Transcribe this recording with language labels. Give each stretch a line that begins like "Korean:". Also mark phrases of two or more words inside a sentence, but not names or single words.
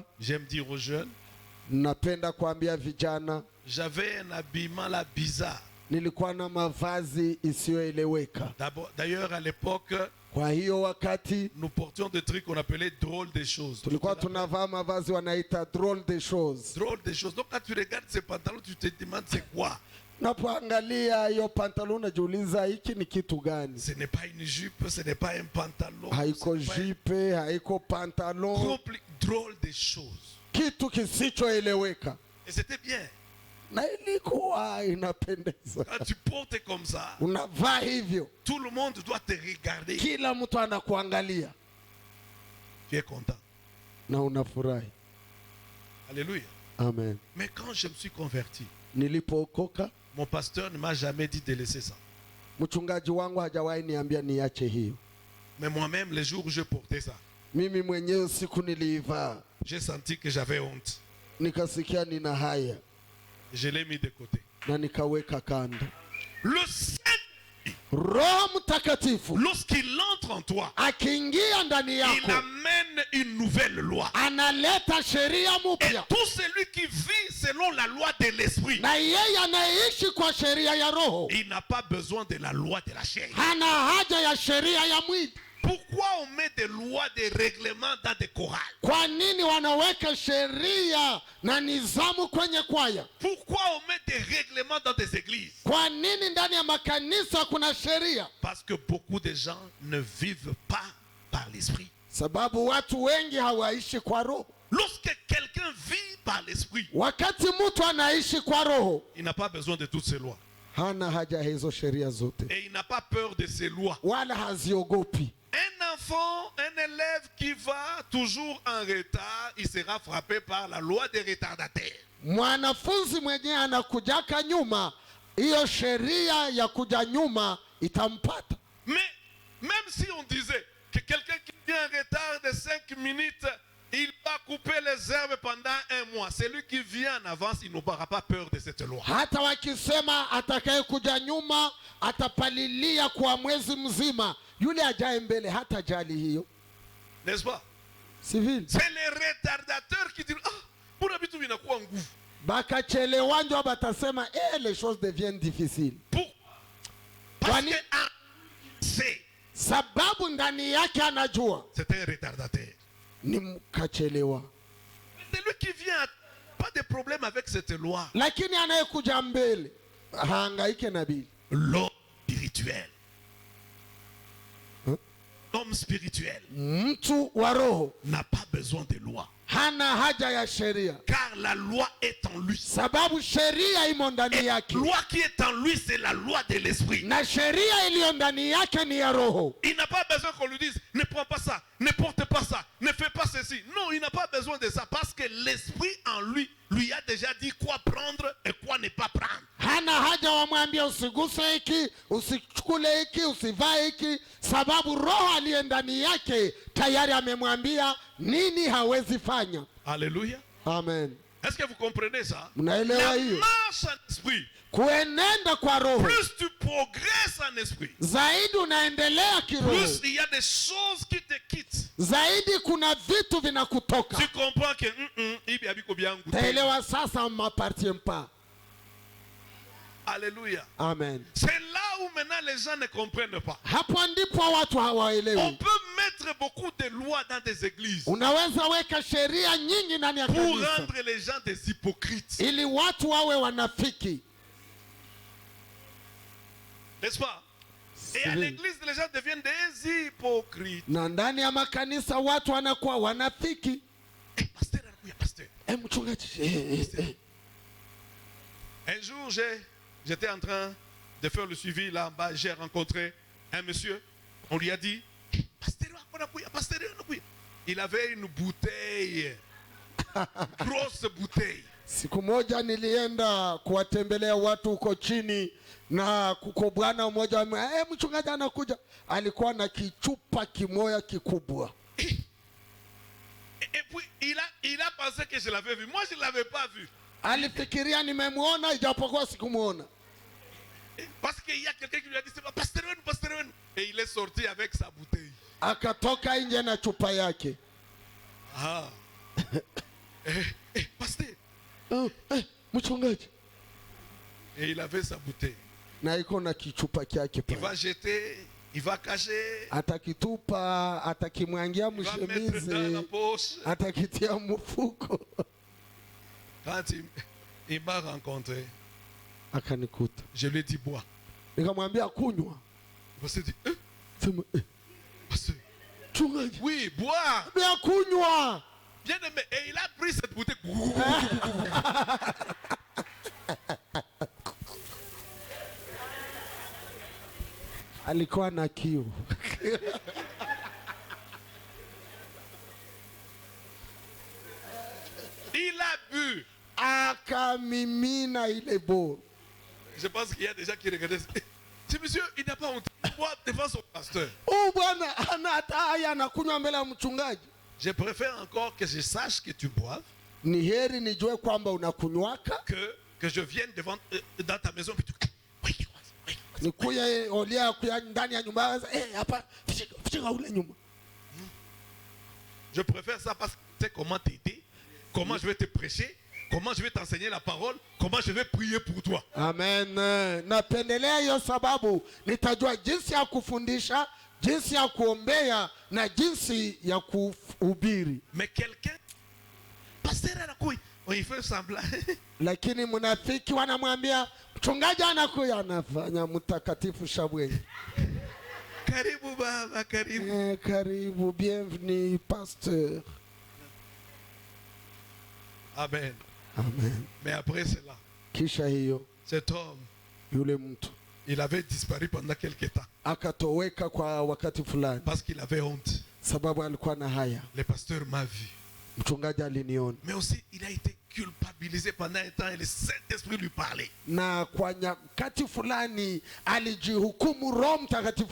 French: j'aime dire aux jeunes,
Swahili: napenda kuambia vijana,
French: j'avais un habillement là bizarre.
Swahili: nilikuwa na mavazi isiyoeleweka.
French: D'ailleurs, à l'époque,
Swahili: Kwa hiyo wakati
French: nous portions des trucs qu'on appelait drôles des choses.
Swahili: tulikuwa tunavaa mavazi wanaita
French: drôle de choses. Drôles des choses. Donc quand tu regardes ces pantalons, tu te demandes c'est quoi?
Swahili: Napoangalia hiyo pantalon najiuliza hiki ni kitu gani?
French: Ce n'est pas une jupe, ce n'est pas un pantalon.
Swahili: Haiko
French: ce n'est pas
Swahili: jipe, haiko pantalon,
French: drôle des choses.
Swahili: kitu kisichoeleweka.
French: Et c'était bien.
Swahili: Na ilikuwa inapendeza.
French: Quand tu portes comme ça,
Swahili: Unavaa hivyo,
French: tout le monde doit te regarder.
Swahili: kila mtu anakuangalia
French: Tu es content.
Swahili: na unafurahi.
French: Alléluia. Amen. Mais quand je me suis converti,
Swahili: Nilipookoka,
French: mon pasteur ne m'a jamais dit de laisser ça.
Swahili: mchungaji wangu hajawahi niambia niache hiyo.
French: Mais moi-même, les jours où je portais ça,
Swahili: Mimi mwenyewe siku niliivaa,
French: j'ai senti que j'avais honte.
Swahili: nikasikia nina haya
French: Je l'ai mis de côté.
Swahili: na nikaweka kando.
French: Le Saint,
Swahili: Roho Mtakatifu
French: lorsqu'il entre en toi,
Swahili: akiingia ndani
French: il
Swahili: yako,
French: amène une nouvelle loi.
Swahili: analeta sheria
French: Et
Swahili: mpya,
French: tout celui qui vit selon la loi de l'esprit,
Swahili: na yeye anaishi kwa sheria ya Roho
French: il n'a pas besoin de la loi de la chair.
Swahili: hana haja ya sheria ya mwili.
French: Pourquoi on met des lois, des règlements dans des chorales?
Swahili: Kwa nini wanaweka sheria na nizamu kwenye kwaya?
French: Pourquoi on met des règlements dans des églises?
Swahili: Kwa nini ndani ya makanisa kuna sheria?
French: Parce que beaucoup de gens ne vivent pas par l'esprit.
Swahili: Sababu watu wengi hawaishi kwa Roho.
French: Lorsque quelqu'un vit par l'esprit,
Swahili: Wakati mtu anaishi kwa Roho,
French: il n'a pas besoin de toutes ces lois.
Swahili: hana haja hizo sheria zote,
French: Et il n'a pas peur de ces lois.
Swahili: wala haziogopi.
French: Un enfant, un élève qui va toujours en retard, il sera frappé par la loi des retardataires.
Swahili: Mwanafunzi mwenyewe anakujaka nyuma, hiyo sheria ya kuja nyuma itampata.
French: Mais même si on disait que quelqu'un qui vient en retard de 5 minutes, il va couper les herbes pendant 1 mois. Celui qui vient en avance, il n'aura pas peur de cette loi.
Swahili: Hata wakisema atakaye kuja nyuma atapalilia kwa mwezi mzima, yule ajaye mbele hata jali hiyo.
French: N'est-ce pas?
Swahili: Si vile?
French: C'est les retardateurs qui disent, ah, pour habitude, il n'a quoi en goût.
Swahili: bakachelewa ndio batasema
French: les choses deviennent difficiles. Parce
Swahili: Kwani-
French: que c'est
Swahili: Sababu ndani yake anajua
French: un retardataire.
Swahili: ni mkachelewa,
French: C'est lui qui vient, pas de problème avec cette loi.
Swahili: lakini anayekuja mbele haangaike na bili.
French: L'homme spirituel. L'homme spirituel
Swahili: Mtu wa roho
French: n'a pas besoin de loi.
Swahili: hana haja ya sheria,
French: Car la loi est en lui.
Swahili: sababu sheria imo ndani
French: Et la
Swahili: yake,
French: loi qui est en lui, c'est la loi de l'esprit.
Swahili: na sheria iliyo ndani yake ni ya roho.
French: Il n'a pas besoin qu'on lui dise, ne prends pas ça, ne porte pas ça, ne fais pas ceci. Non, il n'a pas besoin de ça parce que l'esprit en lui lui a déjà dit quoi prendre et quoi ne pas prendre.
Swahili: Hana haja wamwambia usiguse hiki, usichukule hiki, usivae hiki, sababu roho aliye ndani yake tayari amemwambia nini hawezi fanya.
French: Alléluia. Amen. Est-ce que vous comprenez ça?
Swahili: Mnaelewa
French: La
Swahili: hiyo?
French: marche en esprit.
Swahili: Kuenenda kwa roho,
French: Plus tu progresses en esprit,
Swahili: zaidi unaendelea kiroho,
French: plus il y a des choses qui te quittent.
Swahili: zaidi kuna vitu vinakutoka.
French: Tu comprends que
Swahili: hivi habiko byangu. Taelewa sasa,
French: m'appartient pas. Alléluia. Amen. C'est là où maintenant les gens ne comprennent pas.
Swahili: Hapo ndipo watu
French: On
Swahili: hawaelewi.
French: peut mettre beaucoup de lois dans des églises
Swahili: Unaweza weka sheria nyingi ndani ya
French: pour
Swahili: kanisa
French: rendre les gens des hypocrites.
Swahili: ili watu wawe wanafiki.
French: N'est-ce pas? Et à
Swahili: Sivyo?
French: l'église, les gens deviennent des hypocrites.
Swahili: Na ndani ya makanisa watu wanakuwa wanafiki. Pasteur, anakuya, pasteur. Mchungaji,
French: Un jour, j'étais en train de faire le suivi là en bas. J'ai rencontré un monsieur. On lui a dit,
Swahili: pasteur, anakuya, pasteur, anakuya.
French: Il avait une bouteille, une grosse bouteille.
Swahili: siku moja nilienda kuwatembelea watu huko chini na kuko bwana mmoja mchungaji anakuja, alikuwa na kichupa kimoya kikubwa.
French: Et puis, il a pensé que je l'avais vu. Moi, je ne l'avais pas vu.
Swahili: Alifikiria nimemwona ijapokuwa sikumwona.
French: Parce qu'il y a quelqu'un qui lui a dit, c'est pas pasteur, pasteur. Et il est sorti avec sa bouteille.
Swahili: Akatoka nje na chupa yake.
French: Ah. Pasteur.
Swahili: Mchungaji,
French: Et il avait sa bouteille.
Swahili: na iko na kichupa kyake
French: Il va
Swahili: pale.
French: jeter, il va cacher,
Swahili: Atakitupa, atakimwangia
French: il va mettre dans la
Swahili: mshemizi,
French: poche.
Swahili: atakitia mfuko.
French: Quand il m'a rencontré,
Swahili: Akanikuta,
French: je lui ai dit bois.
Swahili: nikamwambia kunywa.
French: Il m'a dit,
Swahili: Sema,
French: pasteur,
Swahili: mchungaji,
French: oui, bois.
Swahili: ya kunywa.
French: Bien aimé. Et il a pris cette bouteille.
Swahili: Alikuwa na kiu.
French: Il a bu.
Swahili: Akamimina ile boro.
French: Je pense qu'il y a des gens qui regardaient. Ce monsieur, il n'a pas honte. Il boit devant son pasteur.
Swahili: Bwana ana hata haya anakunywa mbele ya mchungaji.
French: Je préfère encore que je sache que tu boives
Swahili: Ni heri nijue kwamba unakunywaka,
French: que je vienne devant, dans ta maison. Puis tu, oui, oui.
Swahili: nikuye olia kuya ndani ya nyumba. Hapa fika ule nyuma.
French: Je préfère ça parce que tu sais comment t'aider, comment je vais te prêcher, comment je vais t'enseigner la parole, comment je vais prier pour toi. Amen.
Swahili: Napendelea hiyo sababu nitajua jinsi ya kufundisha, jinsi ya kuombea na jinsi ya kuhubiri.
French: Mais quelqu'un,
Swahili: pasteur anakuya,
French: il fait semblant.
Swahili: Lakini mnafiki wanamwambia mchungaji anakuya, anafanya mtakatifu shabwe. Karibu baba, karibu. Karibu,
French: bienvenue pasteur. Amen. Amen. Mais après cela,
Swahili: Kisha hiyo
French: cet homme,
Swahili: yule mtu
French: il avait disparu pendant quelques temps
Swahili: akatoweka kwa wakati fulani,
French: parce qu'il avait honte.
Swahili: sababu alikuwa na haya.
French: Le pasteur m'a vu.
Swahili: Mchungaji aliniona,
French: Mais aussi, il a été culpabilisé pendant un temps et le Saint-Esprit lui parlait.
Swahili: na kwa nyakati fulani alijihukumu, Roho Mtakatifu